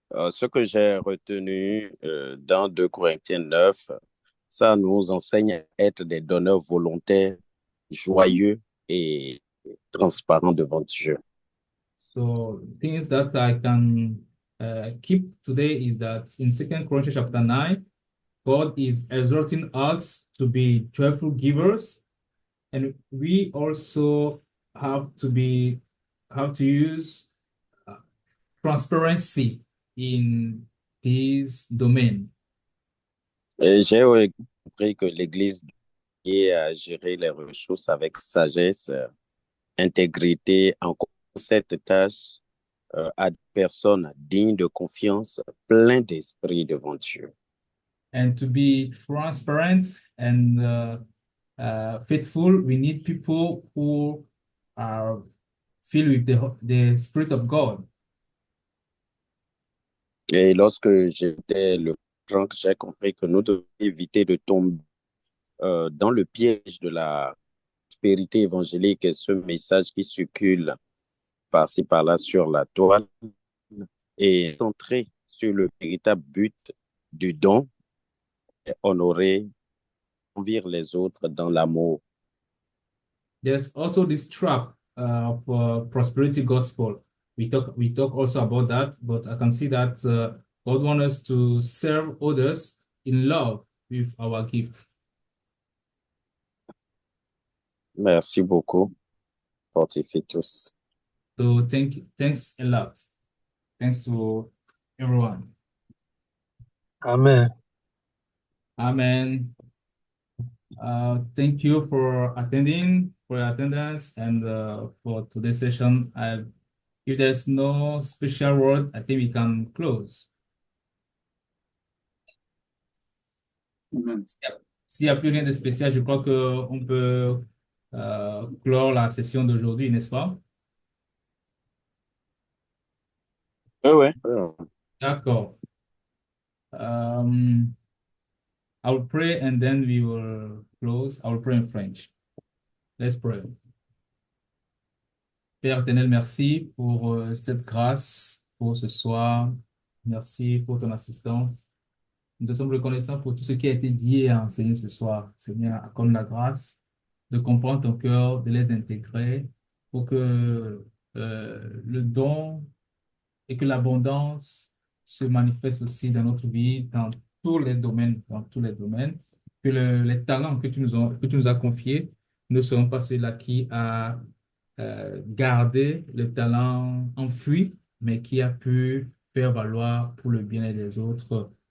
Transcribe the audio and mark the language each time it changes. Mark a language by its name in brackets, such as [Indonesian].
[French] Ce que j'ai retenu dans 2 Corinthiens 9, ça nous enseigne à être des donneurs volontaires, joyeux, et transparent devant Dieu. [English] So things that I can keep today is that in 2 Corinthians chapter 9, God is exhorting us to be joyful givers, and we also have to use transparency in this domain. [French] Et j'ai compris que l'Église doit à gérer les ressources avec sagesse, intégrité, en confiant cette tâche à des personnes dignes de confiance, pleines d'esprit devant Dieu. [English] And to be transparent and faithful, we need people who are filled with the Spirit of God. [French] Et lorsque j'étais le franc, j'ai compris que nous devons éviter de tomber dans le piège de la prospérité évangélique et ce message qui circule par-ci par-là sur la toile et centrer sur le véritable but du don, et honorer, servir les autres dans l'amour. [English] There's also this trap of prosperity gospel. We talk also about that, but I can see that God wants us to serve others in love with our gift. [French] Merci beaucoup. Fortifie tous. [English] So thanks a lot. Thanks to everyone. Amen. Amen. Thank you for attending, for your attendance, and for today's session. If there's no special word, I think we can close. Amen. [French] S'il n'y a plus rien de spécial, je crois qu'on peut clore la session d'aujourd'hui, n'est-ce pas? Oui. D'accord. [English] I will pray and then we will close. I will pray in French. Let's pray. [French] Père éternel, merci pour cette grâce, pour ce soir. Merci pour ton assistance. Nous te sommes reconnaissants pour tout ce qui a été dit et enseigné ce soir. Seigneur, accorde la grâce de comprendre ton cœur, de les intégrer pour que le don et que l'abondance se manifeste aussi dans notre vie, dans tous les domaines, que les talents que tu nous as confiés ne seront pas ceux-là qui a gardé le talent enfui, mais qui a pu faire valoir pour le bien-être des autres.